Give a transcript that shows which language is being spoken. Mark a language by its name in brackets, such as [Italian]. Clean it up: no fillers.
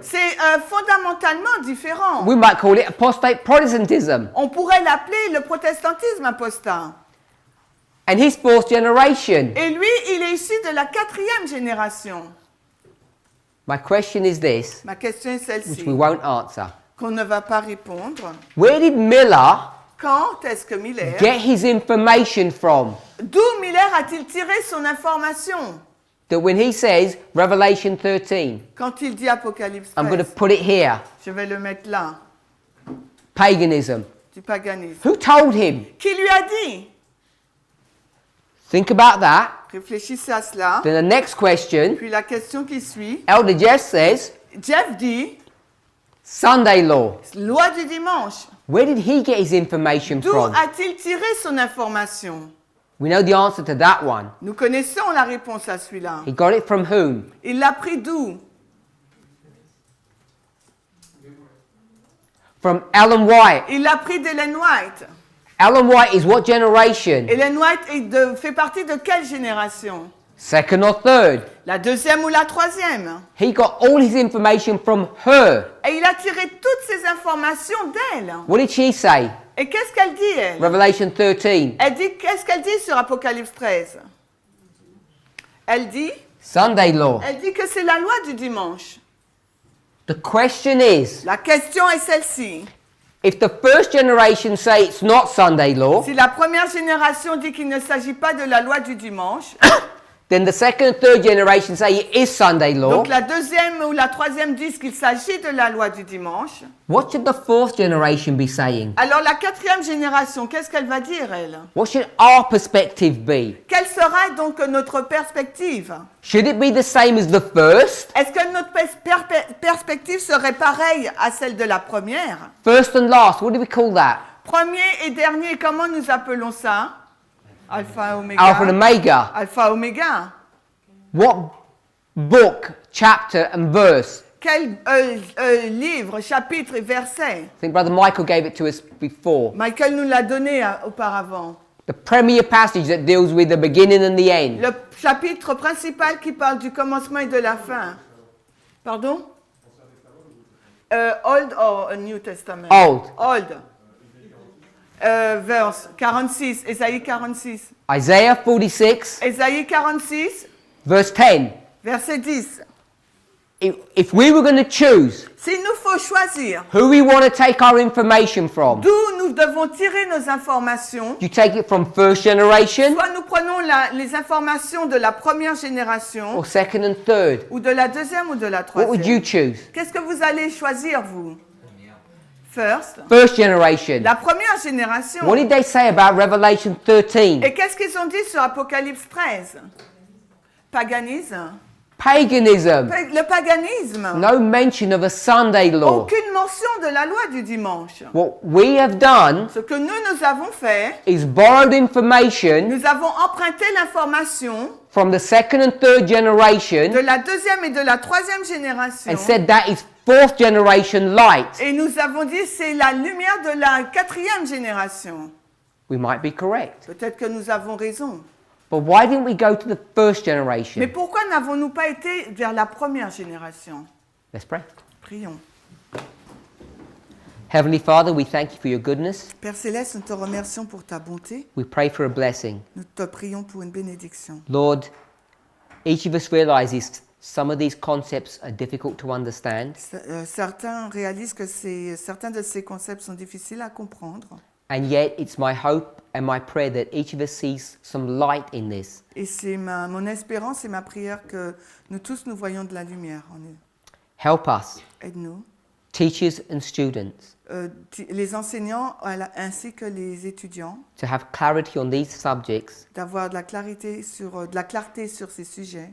[French] C'est fondamentalement différent. [English] We might call it apostate Protestantism. [French] On pourrait l'appeler le protestantisme apostat. [English] And he's fourth generation. [French] Et lui, il est issu de la quatrième génération. [English] My question is this, [French] Ma question est [English] which [French] celle-ci, [English] we won't answer. [French] qu'on ne va pas répondre. [English] Where did Miller [French] Quand est-ce que Miller, [English] get his information from? [French] d'où Miller a-t-il tiré son information? [English] That when he says Revelation 13, [French] Quand il dit Apocalypse [English] I'm going to [French] 13, [English] put it here, [French] je vais le mettre là, [English] paganism. [French] du paganisme. [English] Who told him? [French] Qui lui a dit? [English] Think about that. [French] Réfléchissez à cela. [English] Then the next question, [French] Puis la question qui suit, [English] Elder Jeff says, [French] Jeff dit, [English] Sunday law. [French] loi du dimanche. [English] Where did he get his information [French] D'où [English] from? [French] a-t-il tiré son information? [English] We know the answer to that one. [French] Nous connaissons la réponse à celui-là. [English] He got it from whom? [French] Il l'a pris d'où? [English] From Ellen White. [French] Il l'a pris d'Ellen White. [English] Ellen White is what generation? [French] Ellen White fait partie de quelle génération? [English] Second or third? [French] La deuxième ou la troisième? [English] He got all his information from her. [French] Et il a tiré toutes ces informations d'elle. [English] What did she say? [French] Et qu'est-ce qu'elle dit, elle? [English] Revelation 13. [French] Qu'est-ce qu'elle dit sur Apocalypse 13? Elle dit [English] Sunday law. [French] que c'est la loi du dimanche. [English] The question is, [French] La question est celle-ci. [English] if the first generation say it's not Sunday law, [French] Si la première génération dit qu'il ne s'agit pas de la loi du dimanche, [English] then the second and third generation say it is Sunday law. [French] donc la deuxième ou la troisième disent qu'il s'agit de la loi du dimanche, [English] What should the fourth generation be saying? [French] alors la quatrième génération, qu'est-ce qu'elle va dire, elle? [English] What should our perspective be? [French] Quelle sera donc notre perspective? [English] Should it be the same as the first? [French] Est-ce que notre perspective serait pareille à celle de la première? [English] First and last, what do we call that? [French] Premier et dernier, comment nous appelons ça? Alpha, Oméga. [English] Alpha and Omega. [French] Alpha, Oméga. [English] What book, chapter and verse? [French] Quel livre, chapitre et verset? [English] I think Brother Michael gave it to us before. [French] Michael nous l'a donné auparavant. [English] the premier passage that deals with the beginning and the end. [French] Le chapitre principal qui parle du commencement et de la fin. [English] Pardon? Old or New Testament? Old. Old. Verse 46, Ésaïe 46. Isaiah 46, [French] Ésaïe 46, [English] verse 10. [French] verset 10. [English] If we were going to choose [French] S'il nous faut choisir [English] who we want to take our information from, [French] d'où nous devons tirer nos informations, [English] you take it from first generation [French] soit nous prenons les informations de la première génération [English] or second and third. [French] ou de la deuxième ou de la [English] What would you [French] troisième. [English] choose? [French] Qu'est-ce que vous allez choisir, vous? [English] First. First generation. [French] La première génération. [English] What did they say about Revelation 13? [French] Et qu'est-ce qu'ils ont dit sur Apocalypse 13? Paganisme. [English] Paganism. [French] Le paganisme. [English] No mention of a Sunday law. [French] Aucune mention de la loi du dimanche. [English] What we have done [French] Ce que nous avons fait, [English] is borrowed information [French] nous avons emprunté l'information [English] from the second and third generation [French] de la deuxième et de la troisième génération. [English] and said that is fourth generation light. [French] Et nous avons dit c'est la lumière de la quatrième génération. [English] We might be correct. [French] Peut-être que nous avons raison. [English] But why didn't we go to the first [French] Mais [English] generation? [French] pourquoi n'avons-nous pas été vers la première génération? [English] Let's pray. [French] Prions. [English] Heavenly Father, we thank you for your goodness. [French] Père Céleste, nous te remercions pour ta bonté. [English] We pray for a blessing. [French] Nous te prions pour une bénédiction. [English] Lord, each of us realizes some of these concepts are difficult to understand, [French] Certains réalisent que certains de ces concepts sont difficiles à comprendre. [English] and yet it's my hope and my prayer that each of us sees some light in this. [French] Et c'est mon espérance et ma prière que nous tous nous voyons de la lumière en eux. [English] Help us, [French] Aide-nous. [English] teachers and students, [French] Les enseignants ainsi que les étudiants, [English] to have clarity on these subjects [French] d'avoir de la clarté sur ces sujets